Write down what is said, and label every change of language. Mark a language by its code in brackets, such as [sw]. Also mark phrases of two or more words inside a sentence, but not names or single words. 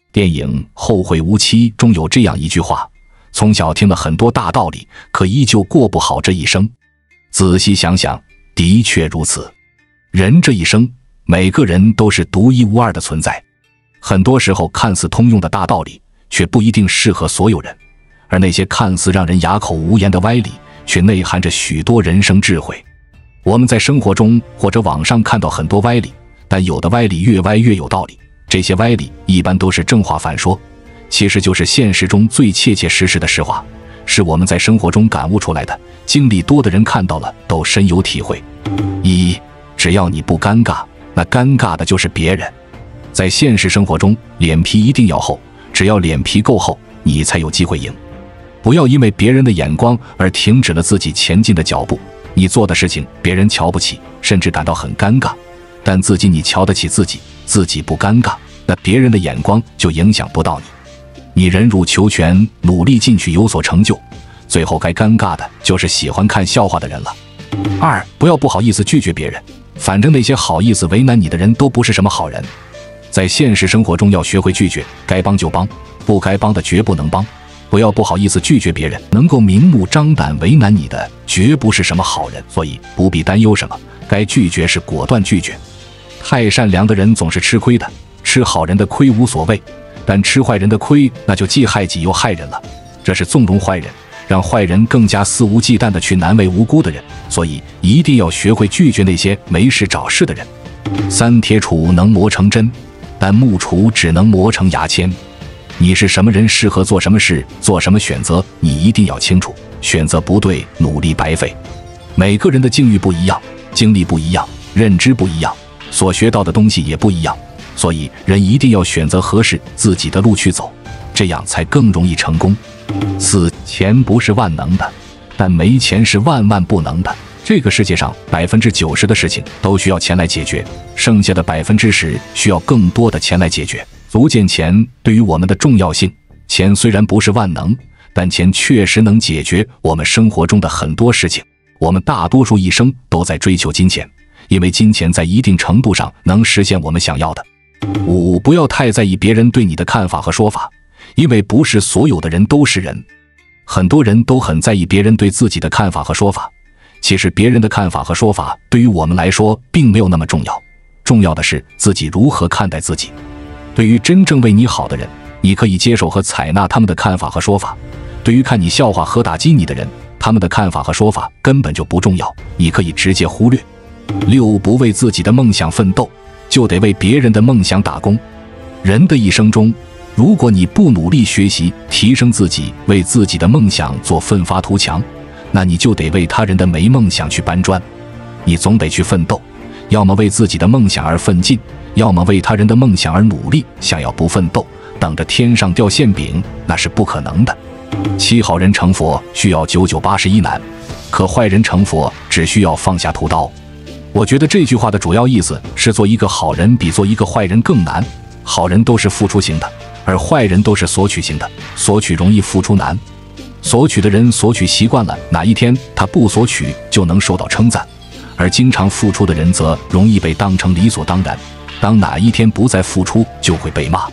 [zh] 電影《後會無期》中有這樣一句話：從小聽了很多大道理，可依舊過不好這一生。仔細想想，的確如此。人這一生，每個人都是獨一無二的存在。很多時候看似通用的大道理，卻不一定適合所有人，而那些看似讓人啞口無言的歪理，卻內含着許多人生智慧。我們在生活中或者網上看到很多歪理，但有的歪理越歪越有道理。這些歪理一般都是正話反說，其實就是現實中最切切實實的實話，是我們在生活中感悟出來的，經歷多的人看到了都深有體會。只要你不尷尬，那尷尬的就是別人。在現實生活中，臉皮一定要厚，只要臉皮夠厚，你才有機會贏。不要因為別人的眼光而停止了自己前進的腳步。你做的事情別人瞧不起，甚至感到很尷尬，但自己你瞧得起自己，自己不尷尬，那別人的眼光就影響不到你。你忍辱求全，努力进取，有所成就，最後该尷尬的就是喜歡看笑話的人了。不要不好意思拒絕別人，反正那些好意思為難你的人都不是什麼好人。在現實生活中要學會拒絕，該幫就幫，不該幫的絕不能幫。不要不好意思拒絕別人，能夠明目張膽為難你的絕不是什麼好人，所以不必擔憂什麼，該拒絕是果斷拒絕。太善良的人总是吃虧的，吃好人的虧無所謂，但吃壞人的虧那就既害己又害人了，這是縱容壞人，讓壞人更加肆無忌憚地去難為無辜的人，所以一定要學會拒絕那些沒事找事的人。鐵杵能磨成針，但木杵只能磨成牙籤。你是什麼人，適合做什麼事，做什麼選擇，你一定要清楚。選擇不對，努力白費。每個人的境遇不一樣，經歷不一樣，認知不一樣，所學到的東西也不一樣，所以人一定要選擇合適自己的路去走，這樣才更容易成功。錢不是萬能的，但沒錢是萬萬不能的。這個世界上90%的事情都需要錢來解決，剩下的10%需要更多的錢來解決。足見錢對於我們的重要性。錢雖然不是萬能，但錢確實能解決我們生活中的很多事情。我們大多數一生都在追求金錢，因為金錢在一定程度上能實現我們想要的。不要太在意別人對你的看法和說法，因為不是所有的人都是人。很多人都很在意別人对自己的看法和说法，其實別人的看法和說法對於我們來說並沒有那麼重要，重要的是自己如何看待自己。對於真正為你好的人，你可以接受和採納他們的看法和說法；對於看你笑話和打擊你的人，他們的看法和說法根本就不重要，你可以直接忽略。不為自己的夢想奮鬥，就得為別人的夢想打工。人的一生中，如果你不努力學習提升自己，為自己的夢想做奮發圖強，那你就得為他人的沒夢想去搬磚。你總得去奮鬥，要麼為自己的夢想而奮進，要麼為他人的夢想而努力。想要不奮鬥，等着天上掉餡餅，那是不可能的。7好人成佛需要9981難，可壞人成佛只需要放下屠刀。我覺得這句話的主要意思是，做一個好人比做一個壞人更難。好人都是付出型的，而壞人都是索取型的。索取容易，付出難。索取的人索取習慣了，哪一天他不索取就能受到称讚，而經常付出的人則容易被當成理所当然，當哪一天不再付出就会被骂。